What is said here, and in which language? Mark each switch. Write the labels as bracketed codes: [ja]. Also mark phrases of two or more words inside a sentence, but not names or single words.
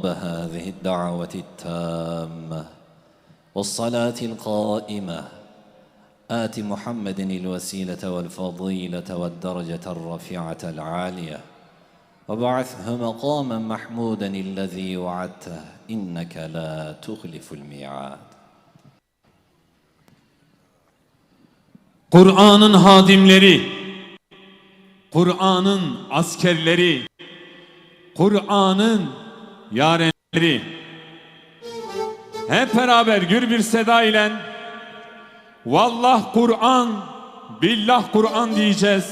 [ar] هذه الدعوة التامة والصلاة القائمة آت محمد الوسيلة والفضيلة والدرجة الرفيعة العالية وبعثه مقاما محمودا الذي وعدته إنك لا تخلف الميعاد. [tr] Kur'an'ın hadimleri, Kur'an'ın askerleri, Kur'an'ın yarenleri hep beraber gür bir seda ile Vallah Kur'an, billah Kur'an diyeceğiz.